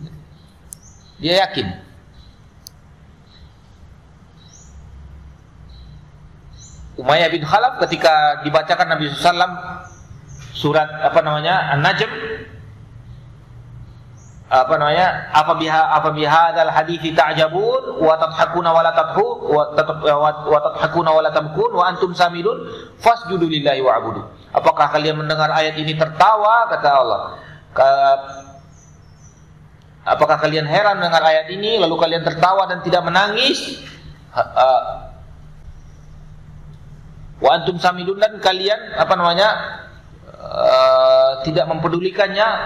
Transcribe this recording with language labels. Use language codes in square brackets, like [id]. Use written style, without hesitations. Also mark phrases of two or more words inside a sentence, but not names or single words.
[id] Dia yakin. Umayyah bin Khalaf ketika dibacakan Nabi SAW surat An-Najm, [ar] أفبهذا الحديث تعجبون وتضحكون ولا تضحك وتضحكون ولا تبكون وأنتم سامدون فاسجدوا لله واعبدوا. [id] Apakah kalian mendengar ayat ini tertawa, kata Allah? Apakah kalian heran mendengar ayat ini lalu kalian tertawa dan tidak menangis? [ar] وأنتم سامدون, [id] dan kalian tidak mempedulikannya.